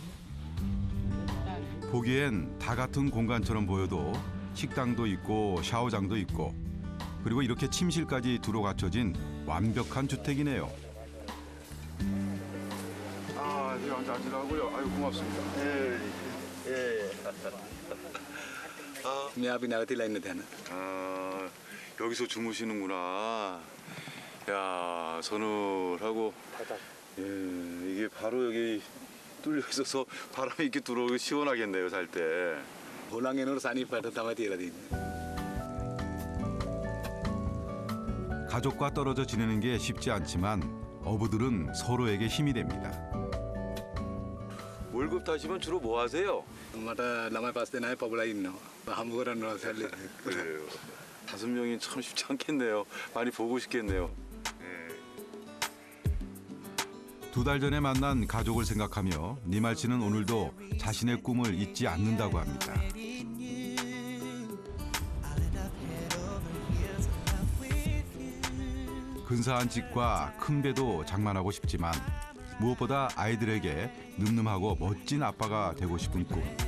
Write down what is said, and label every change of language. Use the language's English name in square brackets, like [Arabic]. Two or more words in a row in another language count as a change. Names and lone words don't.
[Korean] 보기엔 다 같은 공간처럼 보여도 식당도 있고 샤워장도 있고 그리고 이렇게 침실까지 두루 갖춰진 완벽한 주택이네요. 한잔 하시라고요. 아유 고맙습니다. [Sinhala] මේ අපි නැවතිලා ඉන්න තැන. [Korean] 아 여기서 주무시는구나. 야 서늘하고. 예 이게 바로 여기 뚫려 있어서 바람이 이렇게 들어오고 시원하겠네요 잘 때. [Sinhala] හොළං එනකොට සනීපට තමයි තියලා තියෙන්නේ. [Korean] 가족과 떨어져 지내는 게 쉽지 않지만 어부들은 서로에게 힘이 됩니다. 월급 타시면 주로 뭐 하세요? [Sinhala] මට ළමයි 5 දෙනායි පබුලා ඉන්නවා. හම්බ කරන්න සැලේ. [Korean] 그래요. 5명이 참 쉽지 않겠네요. 많이 보고 싶겠네요. 2달 전에 만난 가족을 생각하며 니말 씨는 오늘도 자신의 꿈을 잊지 않는다고 합니다. 근사한 집과 큰 배도 장만하고 싶지만 무엇보다 아이들에게 늠름하고 멋진 아빠가 되고 싶은 꿈.